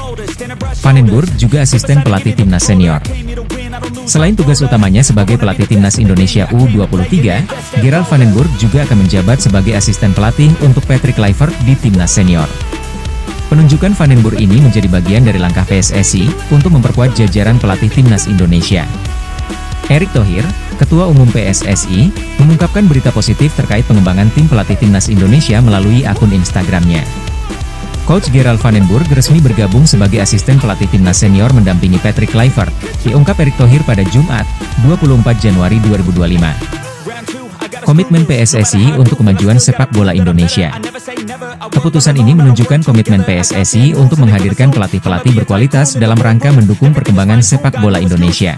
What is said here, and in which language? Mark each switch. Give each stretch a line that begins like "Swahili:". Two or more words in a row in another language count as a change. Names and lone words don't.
Indonesian: Van den Burg juga asisten pelatih timnas senior. Selain tugas utamanya sebagai pelatih timnas Indonesia U23, Gerald van den Burg juga akan menjabat sebagai asisten pelatih untuk Patrick Kluivert di timnas senior. Penunjukan Van den Burg ini menjadi bagian dari langkah PSSI untuk memperkuat jajaran pelatih timnas Indonesia. Erick Thohir, Ketua Umum PSSI, mengungkapkan berita positif terkait pengembangan tim pelatih timnas Indonesia melalui akun Instagramnya. Coach Gerald van den Burg resmi bergabung sebagai asisten pelatih timnas senior mendampingi Patrick Kluivert, diungkap Erick Thohir pada Jumat, 24 Januari 2025. Komitmen PSSI untuk kemajuan sepak bola Indonesia. Keputusan ini menunjukkan komitmen PSSI untuk menghadirkan pelatih-pelatih berkualitas dalam rangka mendukung perkembangan sepak bola Indonesia.